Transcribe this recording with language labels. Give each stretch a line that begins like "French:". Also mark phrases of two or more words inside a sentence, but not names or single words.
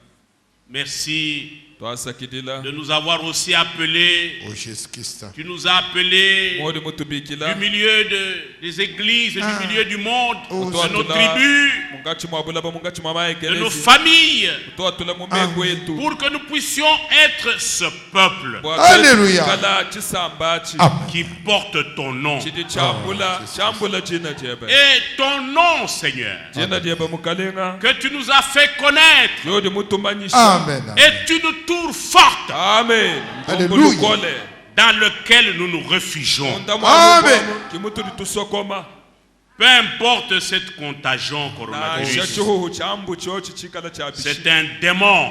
French: Merci
Luba-Lulua: twasakidila
French: de nous avoir aussi appelés. Oh, Jésus-Christ. Tu nous as appelés
Luba-Lulua: modi
French: du
Luba-Lulua: mutubikila
French: milieu des églises, du milieu du monde, Oh, de nos tribus,
Luba-Lulua: mungachi mwabulaba mungachi
French: de nos
Luba-Lulua: mwamaekelezi
French: familles,
Luba-Lulua: twatula mumegu wetu
French: pour que nous puissions être ce peuple Alléluia.
Luba-Lulua: kala chisambachi
French: Amen. qui porte ton nom.
Luba-Lulua: chidi chambula jina jebe
French: Et ton nom, Seigneur,
Luba-Lulua: jina jebe mukalenga
French: que tu nous as fait connaître,
Luba-Lulua: jodi mutumanyisha
French: Amen. est une tour forte
Luba-Lulua: amen
French: Alléluia.
Luba-Lulua: Mungulukole
French: dans lequel nous nous réfugions. Amen. Peu importe cette contagion coronavirus, c'est un démon.